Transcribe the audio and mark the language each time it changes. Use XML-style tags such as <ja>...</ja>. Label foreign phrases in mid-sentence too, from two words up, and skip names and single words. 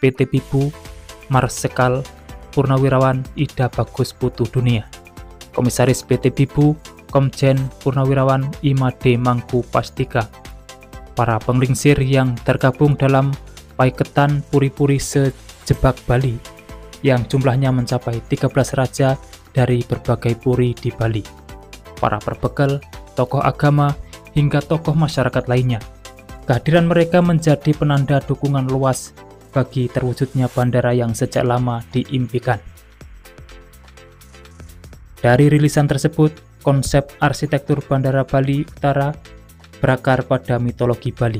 <id>PT Pibu Marsekal Purnawirawan Ida Bagus Putu Dunia, Komisaris PT Pibu Komjen Purnawirawan Imade Mangku Pastika, para penglingsir yang tergabung dalam Paiketan Puri-Puri Sejebak Bali yang jumlahnya mencapai 13 raja dari berbagai puri di Bali, para perbekal, tokoh agama, hingga tokoh masyarakat lainnya. Kehadiran mereka menjadi penanda dukungan luas bagi terwujudnya bandara yang sejak lama diimpikan. Dari rilisan tersebut, konsep arsitektur Bandara Bali Utara berakar pada mitologi Bali.</id>